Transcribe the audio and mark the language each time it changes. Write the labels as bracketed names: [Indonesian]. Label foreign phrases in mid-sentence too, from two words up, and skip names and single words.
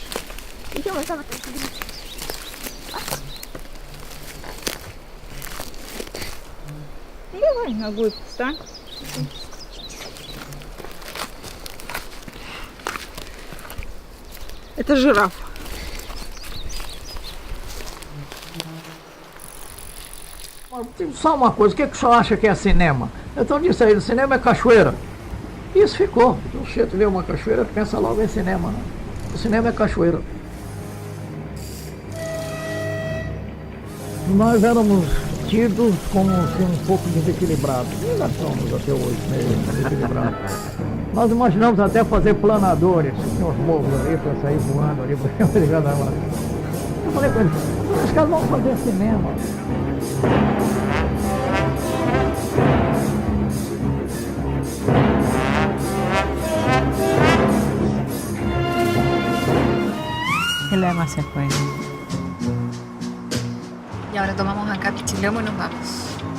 [Russian] Идем, давай. Ну давай ногой встань. Это жираф. [Portuguese] Só uma coisa, o que o senhor acha que é cinema? Então disse aí, cinema é cachoeira. Isso ficou. O sujeito vê uma cachoeira, pensa logo em cinema. Né? O cinema é cachoeira. Nós éramos tidos como assim, um pouco desequilibrados. E ainda somos até hoje meio desequilibrados. Nós imaginamos até fazer planadores, tinha uns morros ali para sair voando ali para ligar da hora. Eu falei com ele, os caras vão fazer cinema. [Spanish] El alma se fue. Y ahora tomamos acá pichilemo y nos vamos.